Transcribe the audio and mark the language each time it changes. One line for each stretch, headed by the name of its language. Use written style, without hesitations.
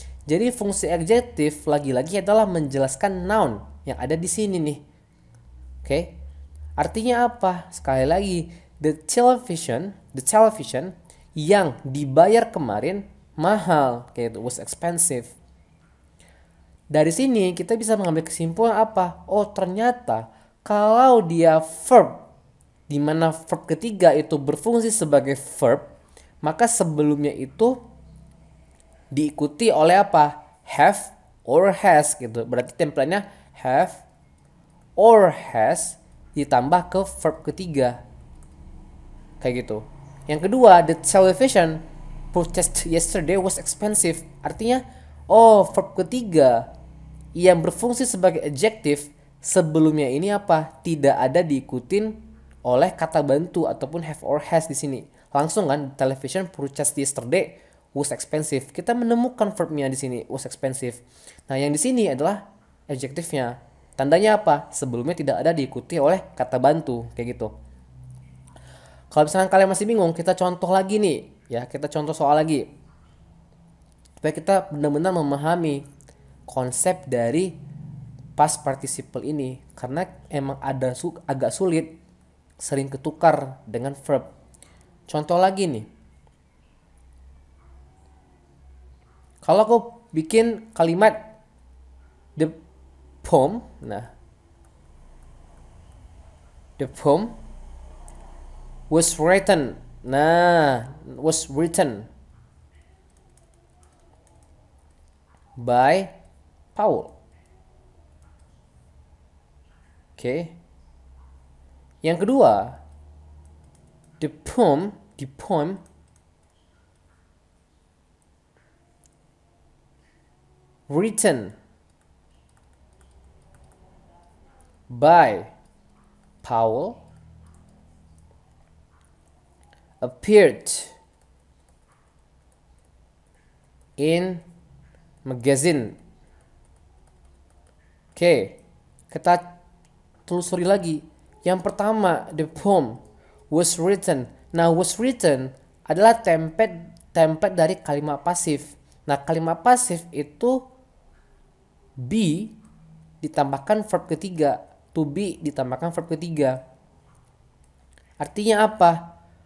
Indonesian: Jadi fungsi adjective lagi-lagi adalah menjelaskan noun yang ada di sini nih. Oke. Artinya apa? Sekali lagi, the television yang dibayar kemarin mahal, kayak itu was expensive. Dari sini kita bisa mengambil kesimpulan apa? Oh, ternyata kalau dia verb di mana verb ketiga itu berfungsi sebagai verb, maka sebelumnya itu diikuti oleh apa? Have or has gitu. Berarti template-nya have or has ditambah ke verb ketiga. Kayak gitu.
English: Yang kedua, the television purchased yesterday was expensive.
Indonesian: Artinya, oh, verb ketiga yang berfungsi sebagai adjective sebelumnya ini apa? Tidak ada diikutin oleh kata bantu ataupun have or has di sini.
English: Langsung kan, television purchased yesterday was expensive.
Indonesian: Kita menemukan verbnya di sini was expensive. Nah, yang di sini adalah adjective-nya. Tandanya apa? Sebelumnya tidak ada diikuti oleh kata bantu, kayak gitu. Kalau misalkan kalian masih bingung, kita contoh lagi nih, ya, kita contoh soal lagi. Supaya kita benar-benar memahami konsep dari past participle ini, karena emang ada agak sulit, sering ketukar dengan verb. Contoh lagi nih.
English: Kalau aku bikin kalimat the poem, nah, the poem was written. Nah, was written by Paul. Oke. Yang kedua, the poem written by Paul appeared in magazine.
Indonesian: Oke, kita telusuri lagi. Yang pertama, the poem was written. Nah, was written adalah template dari kalimat pasif. Nah, kalimat pasif itu be ditambahkan verb ketiga. To be ditambahkan verb ketiga. Artinya apa?